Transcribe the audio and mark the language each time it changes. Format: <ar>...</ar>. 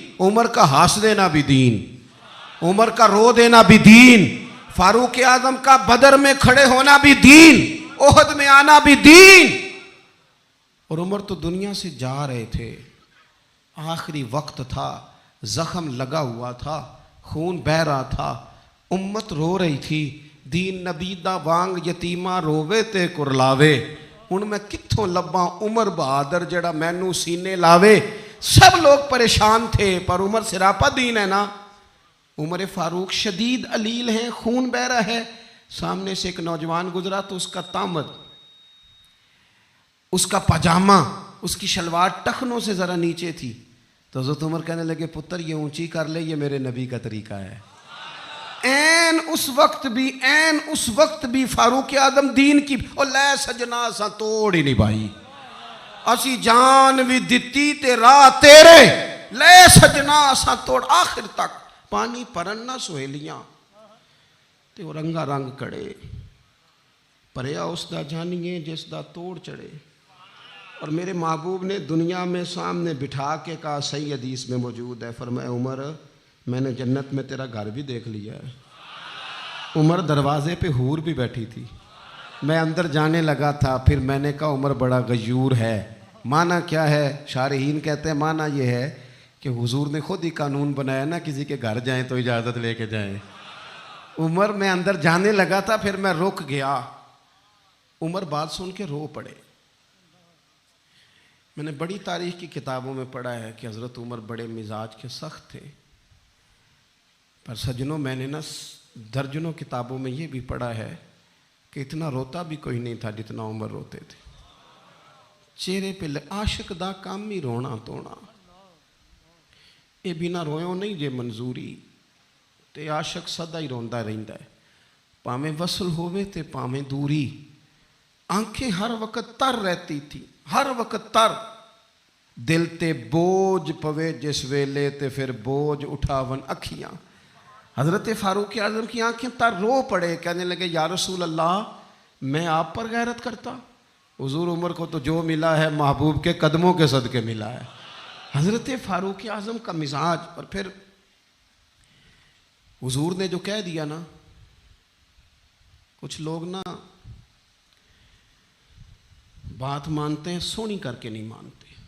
<ur>عمر کا ہنس دینا بھی دین، عمر کا رو دینا بھی دین، فاروق اعظم کا بدر میں کھڑے ہونا بھی دین، احد میں آنا بھی دین. اور عمر تو دنیا سے جا رہے تھے، آخری وقت تھا، زخم لگا ہوا تھا، خون بہہ رہا تھا، امت رو رہی تھی.</ur> <pa>دین نبی دا وانگ یتیمہ رووے تے کرلاوے، ان میں کتھوں لباں عمر بہادر جڑا مینوں سینے لاوے.</pa> <ur>سب لوگ پریشان تھے، پر عمر سراپا دین ہے نا. عمر فاروق شدید علیل ہیں، خون بہہ رہا ہے. سامنے سے ایک نوجوان گزرا تو اس کا تامد، اس کا پاجامہ، اس کی شلوار ٹخنوں سے ذرا نیچے تھی. تو حضرت عمر کہنے لگے پتر یہ اونچی کر لے، یہ میرے نبی کا طریقہ ہے. این اس وقت بھی فاروق اعظم دین کی اور</ur> <pa>لے سجنا سا توڑ ہی نہیں بھائی، اسی جان بھی دتی تے راہ تیرے، لے سجنا سا توڑ. آخر تک پانی پرن نہ سہیلیاں تے وہ رنگا رنگ کڑے، پریا اس دا جانیے جس دا توڑ چڑھے.</pa> <ur>اور میرے محبوب نے دنیا میں سامنے بٹھا کے کہا، صحیح حدیث میں موجود ہے، فرمایا عمر میں نے جنت میں تیرا گھر بھی دیکھ لیا ہے. عمر دروازے پہ حور بھی بیٹھی تھی. میں اندر جانے لگا تھا, پھر میں نے کہا عمر بڑا غیور ہے. معنی کیا ہے؟ شارحین کہتے ہیں معنی یہ ہے کہ حضور نے خود ہی قانون بنایا نا, کسی کے گھر جائیں تو اجازت لے کے جائیں. عمر میں اندر جانے لگا تھا, پھر میں رک گیا. عمر بات سن کے رو پڑے. میں نے بڑی تاریخ کی کتابوں میں پڑھا ہے کہ حضرت عمر بڑے مزاج کے سخت تھے, پر سجنوں میں نے نا درجنوں کتابوں میں یہ بھی پڑھا ہے کہ اتنا روتا بھی کوئی نہیں تھا جتنا عمر روتے تھے.</ur> <pa>چہرے پہ عاشق دا کام ہی رونا تونا, اے بنا رویوں نہیں جے منظوری, تے عاشق سدا ہی روندا رہندا ہے, پاویں وصل ہووے تے پاویں دوری.</pa> <ur>آنکھیں ہر وقت تر رہتی تھی, ہر وقت تر.</ur> <pa>دل تے بوجھ پوے جس ویلے تے پھر بوجھ اٹھاون اکھیاں.</pa> <ur>حضرت فاروق اعظم کی آنکھیں تر رو پڑے, کہنے لگے یا رسول اللہ میں آپ پر غیرت کرتا. حضور عمر کو تو جو ملا ہے محبوب کے قدموں کے صدقے ملا ہے. حضرت فاروق اعظم کا مزاج. اور پھر حضور نے جو کہہ دیا نا, کچھ لوگ نا بات مانتے ہیں سونی کر کے نہیں مانتے.</ur>